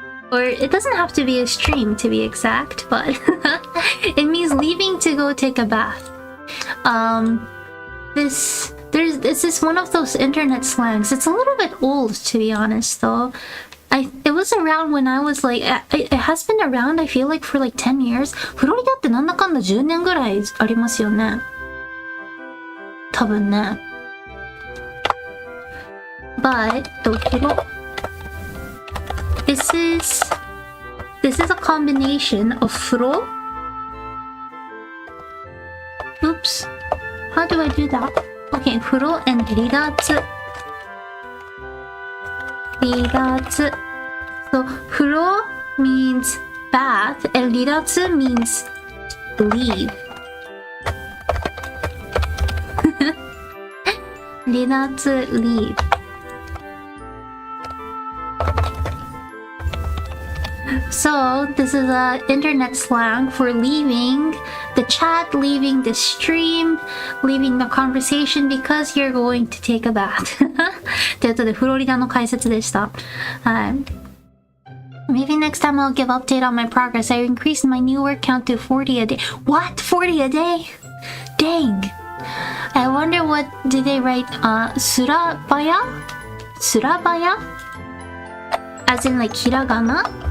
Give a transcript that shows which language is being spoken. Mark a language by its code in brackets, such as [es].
[en] Or it doesn't have to be a stream to be exact, but it means leaving to go take a bath. This is one of those internet slangs. It's a little bit old, to be honest, though. It was around when I was like, it has been around, I feel like, for like 10 years. [ja] フロリダってなんだかんだ10年ぐらいありますよね。多分ね。 [en] But, this is a combination of 風呂 Oops. How do I do that? Okay, 風呂 and 離脱. So, 風呂 means bath and 離脱 means leave. 離脱 leave. So, this is a internet slang for leaving the chat, leaving the stream, leaving the conversation because you're going to take a bath. [ja] ということで、フロリダの解説でした。はい。 [en] Maybe next time I'll give update on my progress. I increased my new word count to 40 a day. What? 40 a day? Dang. I wonder what did they write? Surabaya? Surabaya? As in like hiragana?